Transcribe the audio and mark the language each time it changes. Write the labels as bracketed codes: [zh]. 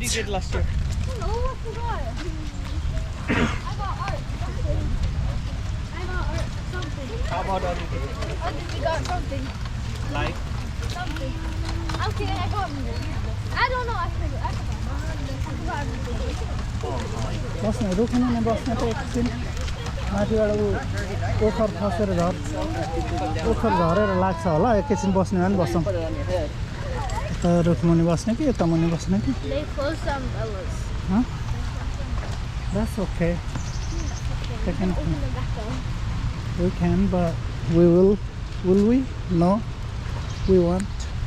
[en] you get last year? No, I forgot. I got art. I got art. Something. How about other things? I think we got something. Like Something. I'm kidding. I got I don't know. I forgot. I forgot everything. [ne] बस्ने रुख्नु नि बस्ने त एकछिन माथिबाट ओखर खसेर ओखर झरेर लाग्छ होला एकैछिन बस्ने भने बस्छौँ यता रुखमुनि बस्ने कि यता मुनि बस्ने कि [en] They closed some umbrellas. huh? That's okay they can, Open them back up. we can but will we no we won't